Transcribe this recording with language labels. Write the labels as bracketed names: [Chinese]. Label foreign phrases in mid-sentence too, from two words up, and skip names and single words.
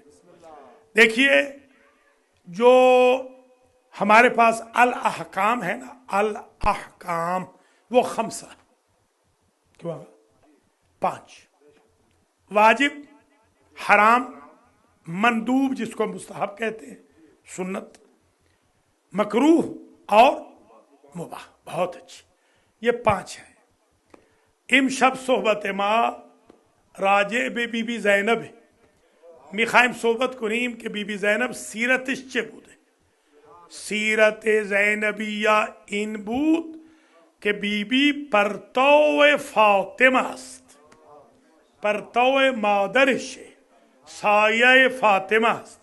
[Urdu] دیکھیے، جو ہمارے پاس الاحکام ہے نا، الاحکام وہ 5 کیوں؟ 5 واجب، حرام، مندوب جس کو مستحب کہتے ہیں، سنت، مکروہ اور مباح۔ بہت اچھی، یہ 5 ہیں۔ [Persian] امشب صحبت ما راجع بی بی زینب میخوایم صحبت کنیم که بی بی زینب سیرتش چه بوده. سیرت زینبیه این بود که بی بی پرتو فاطمه است، پرتو مادرشه، سایه فاطمه است.